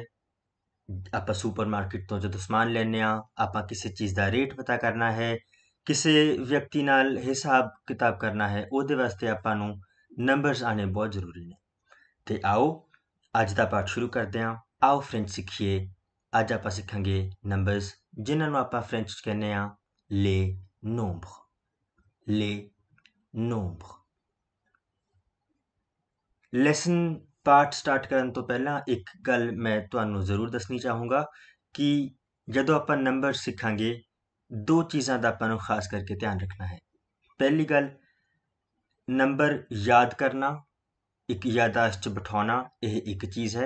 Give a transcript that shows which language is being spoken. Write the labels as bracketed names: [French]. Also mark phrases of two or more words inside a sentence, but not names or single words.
[Punjabi] ਆਪਾਂ ਸੁਪਰਮਾਰਕੀਟ ਤੋਂ ਜਦੋਂ ਸਮਾਨ ਲੈਂਦੇ ਹਾਂ, ਆਪਾਂ ਕਿਸੇ ਚੀਜ਼ ਦਾ ਰੇਟ ਪਤਾ ਕਰਨਾ ਹੈ, ਕਿਸੇ ਵਿਅਕਤੀ ਨਾਲ ਹਿਸਾਬ ਕਿਤਾਬ ਕਰਨਾ ਹੈ, ਉਹਦੇ ਵਾਸਤੇ ਆਪਾਂ ਨੂੰ ਨੰਬਰਸ ਆਉਣੇ ਬਹੁਤ ਜ਼ਰੂਰੀ ਨੇ। ਤੇ ਆਓ ਅੱਜ ਦਾ ਪਾਠ ਸ਼ੁਰੂ ਕਰਦੇ ਹਾਂ। ਆਓ ਫ੍ਰੈਂਚ ਸਿੱਖੀਏ। ਅੱਜ ਆਪਾਂ ਸਿੱਖਾਂਗੇ ਨੰਬਰਸ, ਜਿਨ੍ਹਾਂ ਨੂੰ ਆਪਾਂ ਫ੍ਰੈਂਚ 'ਚ ਕਹਿੰਦੇ ਹਾਂ [French] les nombres। les nombres। [Punjabi] ਲੈਸਨ ਪਾਠ ਸਟਾਰਟ ਕਰਨ ਤੋਂ ਪਹਿਲਾਂ ਇੱਕ ਗੱਲ ਮੈਂ ਤੁਹਾਨੂੰ ਜ਼ਰੂਰ ਦੱਸਣੀ ਚਾਹੂੰਗਾ ਕਿ ਜਦੋਂ ਆਪਾਂ ਨੰਬਰ ਸਿੱਖਾਂਗੇ, ਦੋ ਚੀਜ਼ਾਂ ਦਾ ਆਪਾਂ ਨੂੰ ਖਾਸ ਕਰਕੇ ਧਿਆਨ ਰੱਖਣਾ ਹੈ। ਪਹਿਲੀ ਗੱਲ, ਨੰਬਰ ਯਾਦ ਕਰਨਾ, ਇੱਕ ਯਾਦਾਸ਼ਤ 'ਚ ਬਿਠਾਉਣਾ, ਇਹ ਇੱਕ ਚੀਜ਼ ਹੈ।